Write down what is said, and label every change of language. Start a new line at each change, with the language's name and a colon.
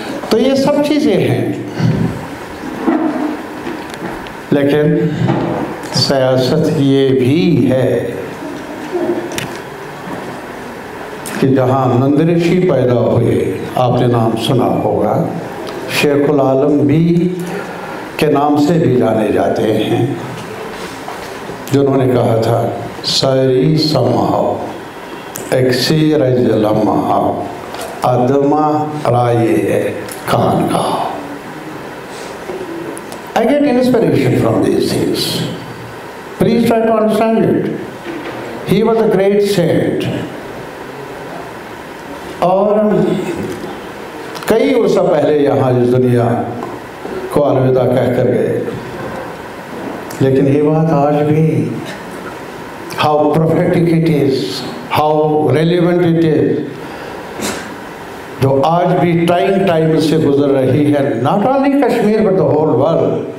Hindi: तो ये सब चीज़ें हैं, लेकिन सियासत ये भी है कि जहाँ नंदऋषि पैदा हुए, आपने नाम सुना होगा, शेखुल आलम भी के नाम से भी जाने जाते हैं, जिन्होंने कहा था सारी समाओ एक्सी रजलमा अदमा राये कान का।
English: I get inspiration from these things. Please try to understand it. He was a great saint.
Hindi: और कई वर्ष पहले यहाँ इस दुनिया को अलविदा कहकर गए, लेकिन ये बात आज भी
English: how prophetic it is,
Hindi: how relevant it is, जो आज भी टाइम से गुजर रही है,
English: Not only Kashmir but the whole world.